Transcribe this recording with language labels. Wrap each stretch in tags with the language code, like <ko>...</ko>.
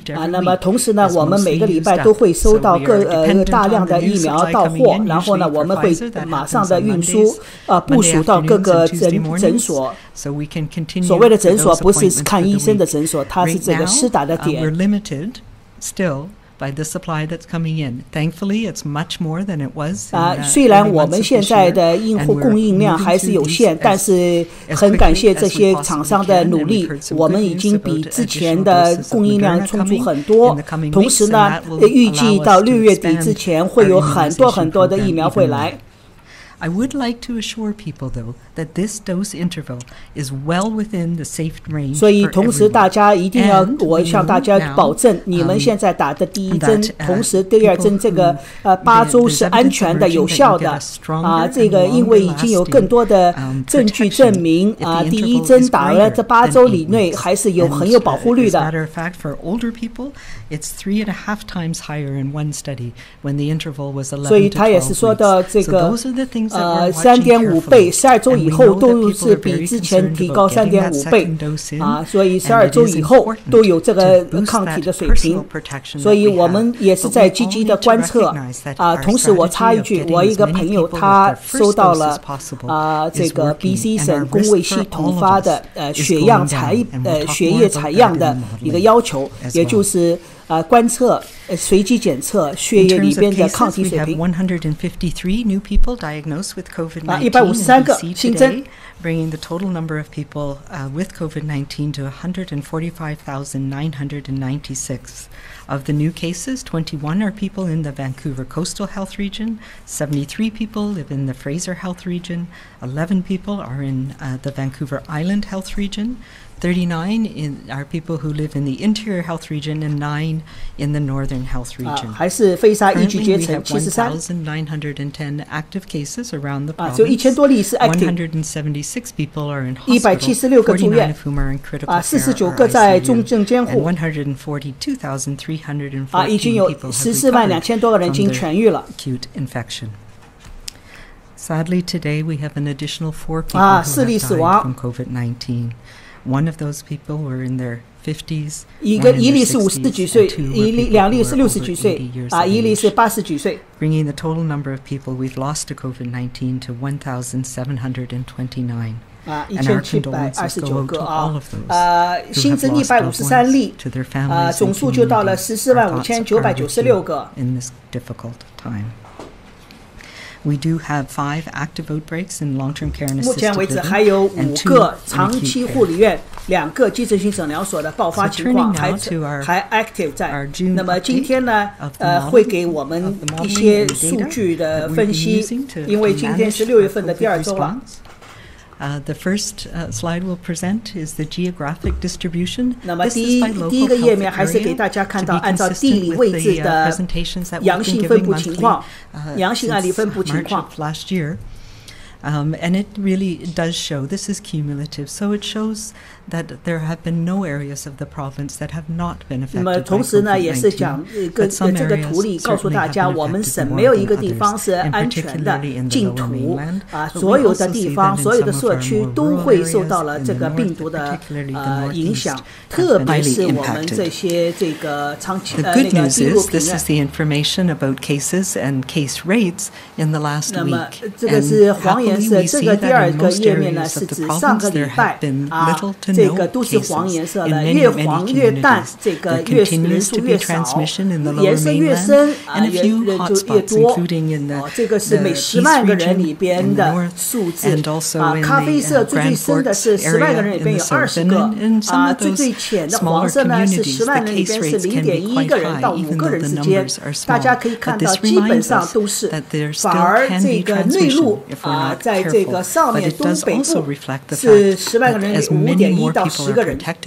<zh>那么同时呢，我们每个礼拜都会收到大量的疫苗到货，然后呢，我们会马上的运输部署到各个诊所。</zh> <en>So we can continue</en> <zh>所谓的诊所不是看医生的诊所，它是这个施打的点。</zh> <en>We're limited still by the supply that's coming in. Thankfully, it's much more than it was.</en> <zh>虽然我们现在的供应量还是有限，但是很感谢这些厂商的努力，我们已经比之前的供应量充足很多。同时呢，预计到6月底之前会有很多的疫苗会来。</zh> <en>I would like to assure people, though, that this dose interval is well within the safe range.</en> <zh>所以，同时大家一定要，我向大家保证，你们现在打的第1针，同时第2针这个8周是安全的、有效的。这个因为已经有更多的证据证明，第1针打了这8周以内还是很有保护率的。</zh> <en>As a matter of fact, for older people, it's 3.5 times higher in one study when the interval was 11 to 12 weeks.</en> <zh>所以他也是说到这个。</zh> <en>So those are the things</en> <zh>3.5倍，12周以后都是比之前提高3.5倍所以12周以后都有这个抗体的水平，所以我们也是在积极的观测同时我插一句，我一个朋友他收到了这个 BC 省公卫系统发的血液采样的一个要求，也就是观测随机检测血液里边的抗体水平。</zh> <en>153 new people diagnosed with COVID-19</en> <zh>153个新增。</zh> <en>Bringing the total number of people with COVID-19 to 145,996. Of the new cases, 21 are people in the Vancouver Coastal Health Region, 73 people live in the Fraser Health Region, 11 people are in the Vancouver Island Health Region, 39 are people who live in the Interior Health Region, and 9 in the Northern Health Region.</en> <zh>还是非沙一级阶层</zh> <en>73 1,910 active cases around the province.</en> <zh>只有1000多例是 active.</zh> <en>176 people are in hospital,</en> <zh>176个住院</zh> <en>49 of whom are in critical care</en> <zh>49个在重症监护</zh> <en>and 142,314</en> <zh>已经有 142000多个人已经痊愈了</zh> <en>acute infection. Sadly, today we have an additional 4 people who have died from COVID-19. One of those people were in their 50s, 一例是50几岁2例是60几岁1例是80几岁 bringing the total number of people we've lost to COVID-19 to 1,729. And our condolences go out to all of those who have lost loved ones, to their families and communities. Our thoughts are with you in this difficult time. We do have 5 active outbreaks in long-term care and</en> <zh>目前</zh> <en>assisted</en> <zh>为止</zh> <en>living</en> <zh>还有</zh> <en>and 5 2</en> <zh>个</zh> <en>in</en> <zh>长期</zh> <en>acute</en> <zh>护理</zh> <en>care.</en> <zh>院2个急诊型诊疗所的爆发情况 还 active 在那么今天呢会给我们一些数据的分析因为今天是6月份的第2周了</zh> <en>The first slide we'll present is the geographic distribution.</en> <zh>那么第一个页面还是给大家看到按照地理位置的阳性分布情况阳性案例分布情况</zh> <en>last year. And it really does show, this is cumulative, so it shows that there have been no areas of the province that have not been affected by COVID-19.</en> <zh>同时呢也是讲这个图里告诉大家我们省没有一个地方是安全的净土所有的地方所有的社区都会受到了这个病毒的影响特别是我们这些这个长期</zh> <en>The good news is this is the information about cases and case rates in the last week.</en> <zh>这个是黄颜色这个第2个页面呢是指上个礼拜这个都是黄颜色了越黄越淡这个越人数越少颜色越深人就越多这个是每10万个人里边的数字咖啡色最深的是10万个人里边有20个最浅的黄色呢是10万人里边是 0.1 个人到5个人之间大家可以看到基本上都是反而这个内陆在这个上面东北部是10万个人里 5.1 到10个人</zh>